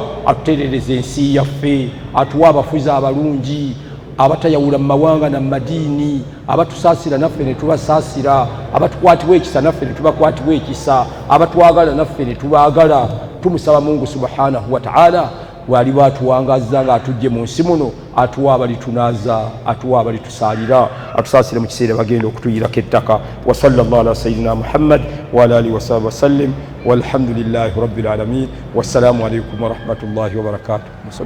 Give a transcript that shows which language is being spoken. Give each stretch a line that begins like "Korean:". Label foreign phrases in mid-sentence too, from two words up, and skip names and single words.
Ganda: atutereereze ensi yaffe atuwe abafuzi abalungi abatayawula mu mawanga na madiini abatusaasira naffe ne tubasaasira abatukwatibwa ekisa naffe ne tubakwatibwa ekisa abatwagala naffe ne tubaagala tumusaba Mungu
Arabic: سبحانه وتعالى
Ganda: wali batuwangazza nga atujje mu nsi muno atuwa abalitunaaza atuwa abalitusaalira atusaasire mu kiseera bagenda okutuyirako ettaka
Arabic: وصلى الله على سيدنا محمد وعلى آله وصحبه وسلم والحمد لله رب العالمين والسلام عليكم ورحمة الله وبركاته.